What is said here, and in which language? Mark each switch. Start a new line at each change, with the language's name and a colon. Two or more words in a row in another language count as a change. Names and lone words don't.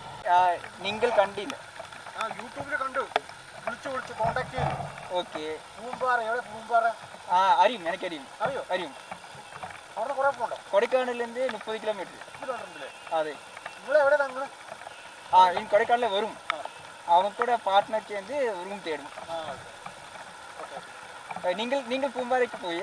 Malayalam: നിങ്ങൾ കണ്ടില്ല? യൂട്യൂബിൽ കണ്ടു, വിളിച്ചു കോണ്ടാക്ട് ചെയ്തു. ഓക്കെ. പൂമ്പാറ, എവിടെ പൂമ്പാറ? അറിയും, എനിക്കറിയും. അറിയോ? അറിയും. അവിടെ കുറെ പോകണ്ടോ? കൊടൈക്കനാലിൽ 30 കിലോമീറ്റർ. അതെ. നിങ്ങൾ എവിടെ തങ്ങൾ?
Tamil: கொடைக்கானல வரும். அவங்க கூட பார்ட்னர் சேர்ந்து ரூம் தேடும். நீங்கள் பூம்பாறைக்கு போய்?